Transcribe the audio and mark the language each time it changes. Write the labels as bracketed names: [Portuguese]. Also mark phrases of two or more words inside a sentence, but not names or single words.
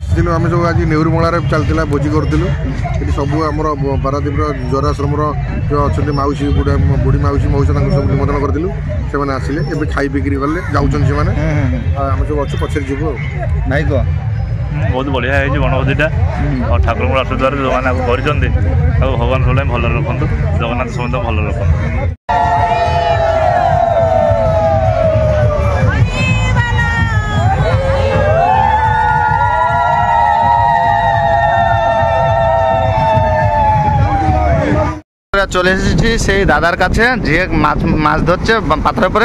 [Odia] ଆସିଥିଲୁ ଆମେ ସବୁ ଆଜି ନେହୁରୁମଳାରେ ଚାଲିଥିଲା ଭୋଜି କରୁଥିଲୁ। ଏଠି ସବୁ ଆମର ପାରାଦୀପର ଜରାଶ୍ରମର ଯେଉଁ ଅଛନ୍ତି ମାଉସୀ ବୁଢ଼ୀ ମାଉସୀ ମଉସା ତାଙ୍କୁ ସବୁ ନିମନ୍ତ୍ରଣ କରିଥିଲୁ। ସେମାନେ ଆସିଲେ ଏବେ ଖାଇ ବିକ୍ରି କଲେ ଯାଉଛନ୍ତି ସେମାନେ। ଆମେ ସବୁ ଅଛୁ ପଛରେ ଯିବୁ ଆଉ। ନାଇଁ କହ ବହୁତ ବଢ଼ିଆ ହେଇଛି ବନଭୋଜିଟା। ଆଉ ଠାକୁରଙ୍କର ଆଶୀର୍ବାଦ ଯେଉଁମାନେ ଆକୁ କରିଛନ୍ତି ଆଉ ଭଗବାନ ସବୁବେଳେ ଭଲରେ ରଖନ୍ତୁ। ଜଗନ୍ନାଥ ସମସ୍ତଙ୍କୁ ଭଲରେ ରଖନ୍ତୁ। [Bangla] চলে এসেছি সেই দাদার কাছে যে মাছ ধরছে পাথরের উপরে।